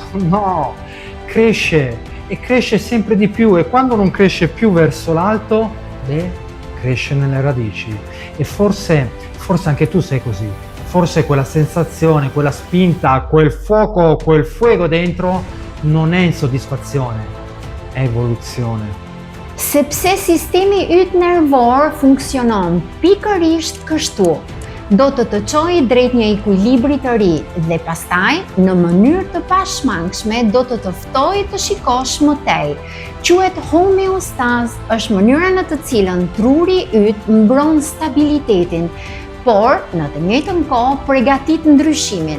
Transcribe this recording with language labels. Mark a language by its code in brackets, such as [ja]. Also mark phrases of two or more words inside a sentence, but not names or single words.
[it] No, cresce e cresce sempre di più e quando non cresce più verso l'alto, cresce nelle radici. E forse anche tu sei così. Forse quella sensazione, quella spinta, quel fuoco, quel fuego dentro non è insoddisfazione, è evoluzione. [sq] Sepse sistemi yt nervor funksionon pikërisht kështu. Do të çojë drejt një ekuilibri të ri dhe pastaj në mënyrë të pashmangshme do të ftojë të shikosh më tej. Quhet homeostaz, është mënyra në të cilën truri yt mbron stabilitetin, por në të njëjtën kohë përgatit ndryshimin.